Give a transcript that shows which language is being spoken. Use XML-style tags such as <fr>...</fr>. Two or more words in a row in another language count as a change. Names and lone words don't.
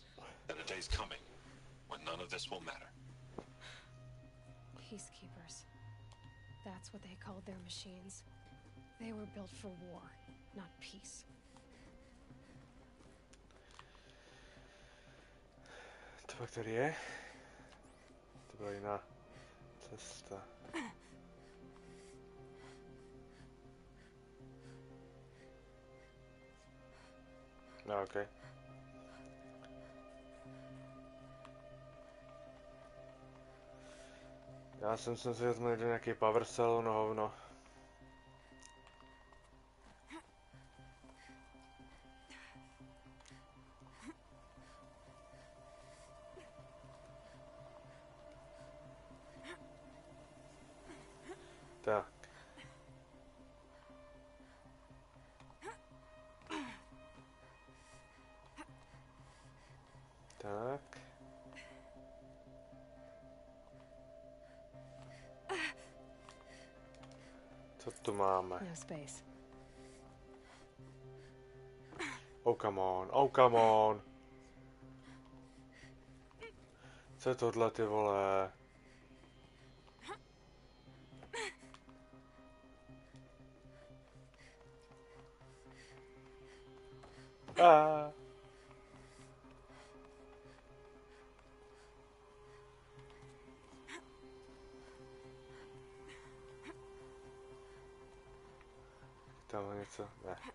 <en>That a day's coming when none of this will matter. Peacekeepers. that's what they called their machines. They were built for war, not peace.</en> <cs>To pak tady je? To byla jiná cesta. No, okej. Já jsem si vezmu někde nějaký</cs> <en>power cell,</en> <cs>no hovno. Tak. Tak. Co tu máme?</cs> <en>No space. Oh, come on. Oh, come on.</en> <cs>Co je tohle, ty vole? Ah. Tam něco? Ne.</cs>